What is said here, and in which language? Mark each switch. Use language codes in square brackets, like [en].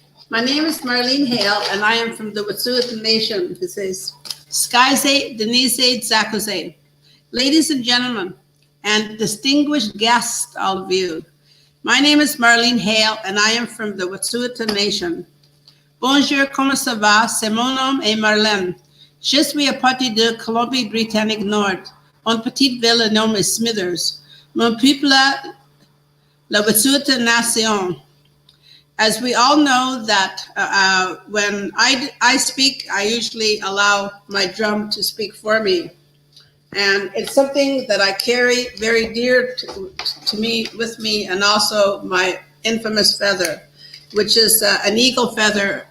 [en] My name is Marlene Hale, and I am from the Wet'suwet'en Nation. It says, Skyze, Denise, Zakuze. Ladies and gentlemen, and distinguished guests, all of you. My name is Marlene Hale, and I am from the Wet'suwet'en Nation. [fr] Bonjour, comment ça va? C'est mon nom est Marlene. Je suis à partir de Colombie-Britannique Nord, une petite ville nommée Smithers. Mon peuple, la Wet'suwet'en Nation. [en] As we all know that when I speak, I usually allow my drum to speak for me. And it's something that I carry very dear to me, with me, and also my infamous feather, which is an eagle feather.